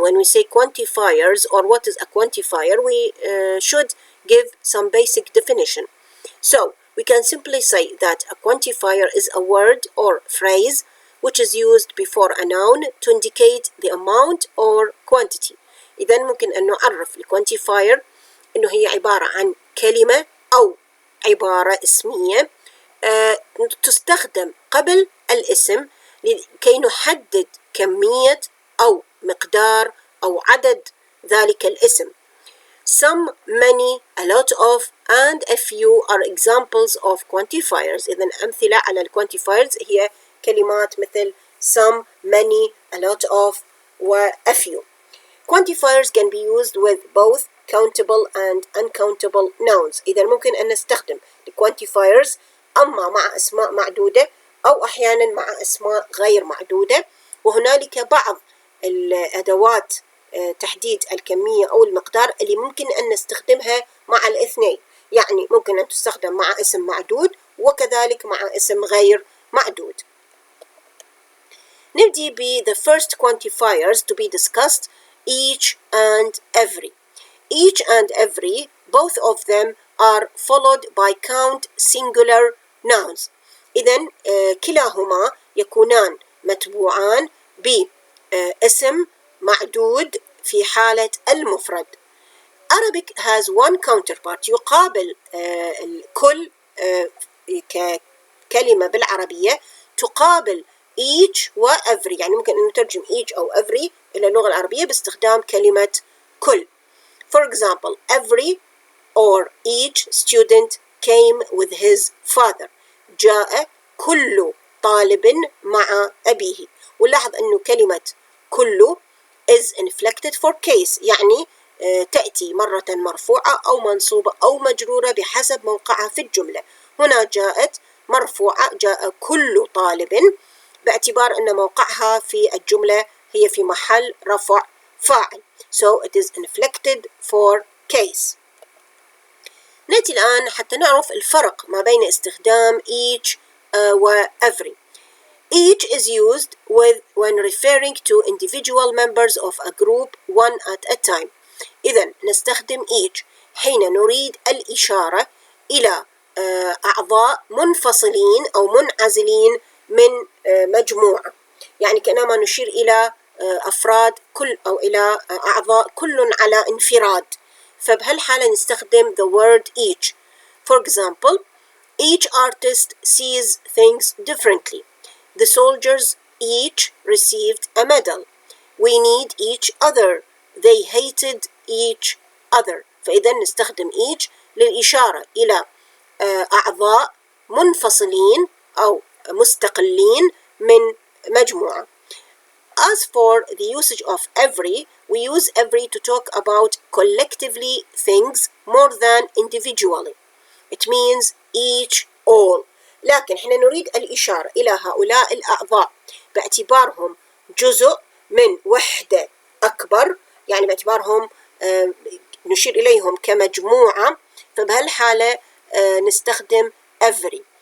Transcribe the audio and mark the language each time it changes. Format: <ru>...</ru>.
<en>When we say quantifiers or what is a quantifier, we should give some basic definition. So we can simply say that a quantifier is a word or phrase which is used before a noun to indicate the amount or quantity.</en> <ar>إذن ممكن أن نعرف الquantifier إنه هي عبارة عن كلمة أو عبارة اسمية تستخدم قبل الاسم لكي نحدد كمية أو مقدار أو عدد ذلك الاسم.</ar> <en>Some, many, a lot of, and a few are examples of quantifiers.</en> <ar>إذن أمثلة على الquantifiers هي كلمات مثل some, many, a lot of, و a few.</ar> <en>Quantifiers can be used with both countable and uncountable nouns.</en> <ar>إذا ممكن أن نستخدم quantifiers أما مع أسماء معدودة أو أحيانا مع أسماء غير معدودة، وهنالك بعض الأدوات تحديد الكمية أو المقدار اللي ممكن أن نستخدمها مع الاثنين، يعني ممكن أن تستخدم مع اسم معدود وكذلك مع اسم غير معدود. نبدأ ب</ar> <en>the first quantifiers to be discussed, each and every. Each and every, both of them are followed by count singular nouns.</en> <ar>إذن كلاهما يكونان متبوعان باسم معدود في حالة المفرد.</ar> <en>Arabic has one counterpart</en> <ar>يقابل الكل ككلمة بالعربية تقابل each و every، يعني ممكن أن نترجم each أو every إلى اللغة العربية باستخدام كلمة كل.</ar> <en>For example, every or each student came with his father.</en> <ar>جاء كل طالب مع أبيه. ولاحظ أنه كلمة كل</ar> <en>is inflected for case،</en> <ar>يعني تأتي مرة مرفوعة أو منصوبة أو مجرورة بحسب موقعها في الجملة. هنا جاءت مرفوعة، جاء كل طالب، باعتبار أن موقعها في الجملة هي في محل رفع فاعل.</ar> <en>So it is inflected for case.</en> <ar>نأتي الآن حتى نعرف الفرق ما بين استخدام each و every.</ar> <en>Each is used when referring to individual members of a group one at a time.</en> <ar>إذن نستخدم each حين نريد الإشارة إلى أعضاء منفصلين أو منعزلين من مجموعة، يعني كأنما نشير إلى أفراد كل أو إلى أعضاء كل على انفراد، فبهالحالة نستخدم</ar> <en>the word each. For example, each artist sees things differently. The soldiers each received a medal. We need each other. They hated each other.</en> <ar>فإذا نستخدم each للإشارة إلى أعضاء منفصلين أو مستقلين من مجموعة.</ar> <en>As for the usage of every, we use every to talk about collectively things more than individually. It means each, all.</en> <ar>لكن احنا نريد الإشارة إلى هؤلاء الأعضاء باعتبارهم جزء من وحدة أكبر، يعني باعتبارهم نشير إليهم كمجموعة، فبهالحالة نستخدم every.</ar>